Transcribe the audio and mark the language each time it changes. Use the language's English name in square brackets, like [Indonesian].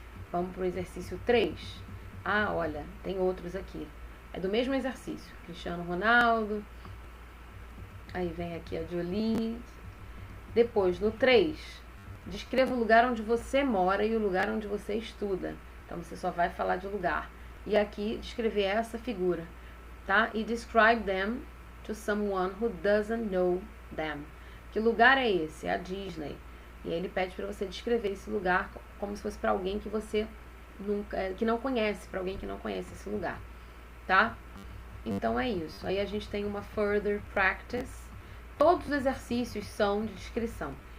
[Portuguese] Vamos para o exercício 3. Olha, tem outros aqui. É do mesmo exercício. Cristiano Ronaldo. Aí vem aqui a Jolie. Depois, no 3, descreva o lugar onde você mora e o lugar onde você estuda. Então, você só vai falar de lugar. E aqui, descrever essa figura, tá? [English] E describe them to someone who doesn't know them. [Portuguese] Que lugar é esse? É a Disney. E aí ele pede para você descrever esse lugar como se fosse para alguém que você que não conhece, para alguém que não conhece esse lugar, tá? Então é isso. Aí a gente tem uma further practice. Todos os exercícios são de descrição.